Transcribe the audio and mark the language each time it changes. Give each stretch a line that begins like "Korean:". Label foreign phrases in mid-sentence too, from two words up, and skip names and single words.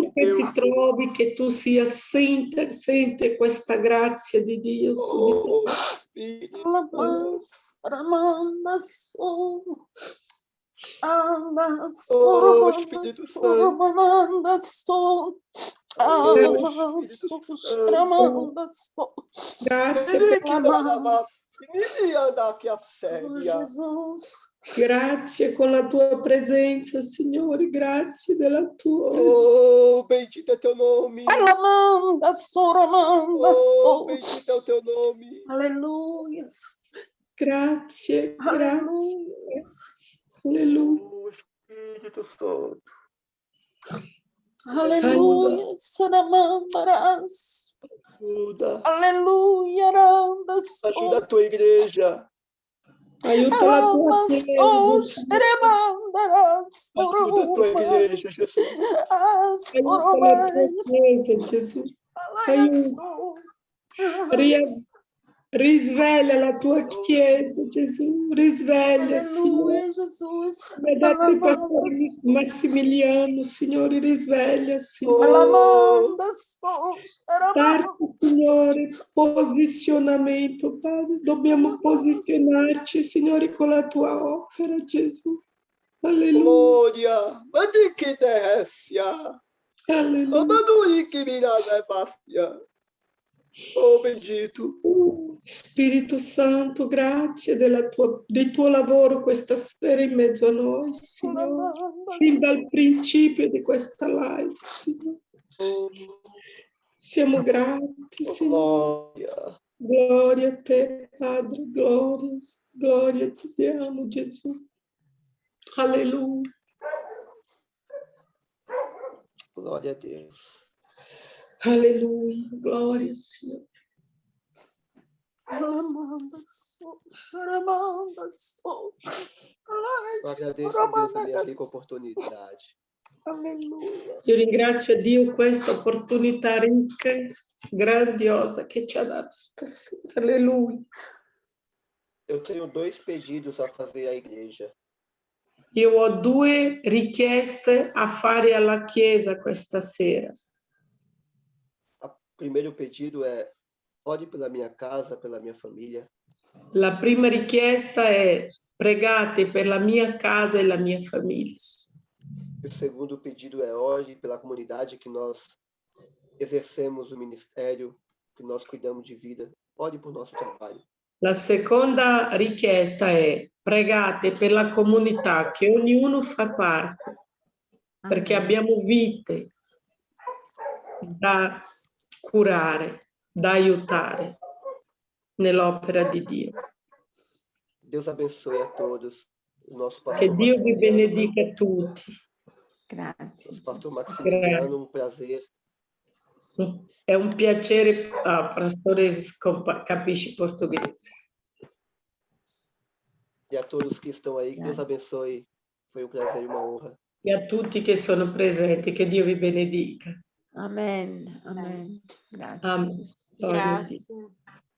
Italian: Ovunque Deus. ti trovi, che tu sia, sente questa grazia di Dio su di te.
Portuguese: Oh, Espírito Oh, Espírito Santo.
Italian: Grazie Grazie con la tua presenza, Signore, grazie della tua presenza.
Portuguese: Oh, bendito é teu nome. Oh, bendito é o teu nome. Aleluia.
Italian: Grazie, grazie. Alleluia.
Portuguese: Oh, Espírito Santo. Aleluia. Ajuda. Aleluia. Ajuda a tua igreja.
Italian: Aiuta la tua chiesa.
Portuguese: Ajuda a tua igreja, Jesus.
Italian: Aiuta la tua chiesa, Gesù. Aiuta. Risveglia la tua chiesa, Gesù. Risveglia, Signore. Vedete pastor Massimiliano, Signore, risveglia, Signore. Darci, Signore, posizionamento, Padre. Dobbiamo posizionarci, Signore, con la tua opera, Gesù. Alleluia.
Portuguese: Glória. Mande que descia.
Italian: Alleluia.
Portuguese: Mande que mirada passia. Oh, bendito.
Italian: Spirito Santo, grazie del tuo lavoro questa sera in mezzo a noi, Signore. Fin dal principio di questa live, Signore. Siamo grati, Signore. Gloria a te, Padre, gloria ti diamo, Gesù. Alleluia.
Portuguese: Glória a Deus. Alleluia, glória, Senhor. Eu agradeço a Deus a minha rica oportunidade. Aleluia.
Italian: Io ringrazio a Dio questa opportunità ricca, grandiosa che ci ha dato stasera. Alleluia.
Portuguese: Eu tenho 2 pedidos a fazer à igreja.
Italian: Io ho 2 richieste a fare alla Chiesa questa sera.
Portuguese: O primeiro pedido é: ore pela minha casa, pela minha família.
Italian: La prima richiesta è: pregate per la mia casa e la mia famiglia.
Portuguese: O segundo pedido é: ore pela comunidade que nós exercemos o ministério, que nós cuidamos de vida. Ore por nosso trabalho.
Italian: La seconda richiesta è: pregate per la comunità che ognuno fa parte, perché abbiamo vite da curare, da aiutare nell'opera di Dio.
Portuguese: Deus abençoe a todos. O nosso pastor
Italian: Che Dio vi
Portuguese: Maximiliano.
Italian: benedica a tutti. Grazie.
Portuguese: Nosso pastor Maximiliano, um prazer.
Italian: È un piacere, pastore capisci portoghese.
Portuguese: E a todos que estão aí, que Deus abençoe. Foi um prazer e uma honra.
Italian: E a tutti che sono presenti, che Dio vi benedica. Amen. Amen. Grazie. Amen. Gloria a Dio. Grazie.